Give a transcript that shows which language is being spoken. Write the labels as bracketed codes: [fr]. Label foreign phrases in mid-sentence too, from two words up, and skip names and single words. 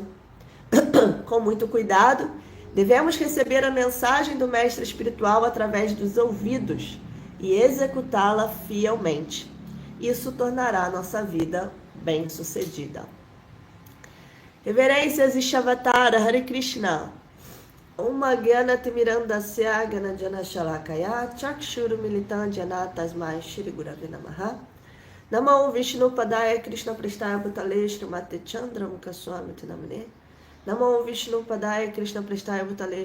[pt] Com muito cuidado, devemos receber a mensagem do mestre espiritual através dos ouvidos e executá-la fielmente. Isso tornará a nossa vida bem-sucedida. Reverências e Shavatara, Hare Krishna. [sa] ॐ अज्ञान तिमिरान्धस्य ज्ञानाञ्जन शलाकया चक्षुर् उन्मीलितं येन तस्मै श्री गुरवे नमः नमो विष्णु पादाय कृष्ण प्रेष्ठाय भूतले श्रीमते चन्द्र मुखस्वामिन् इति नामिने नमो विष्णु पादाय कृष्ण प्रेष्ठाय भूतले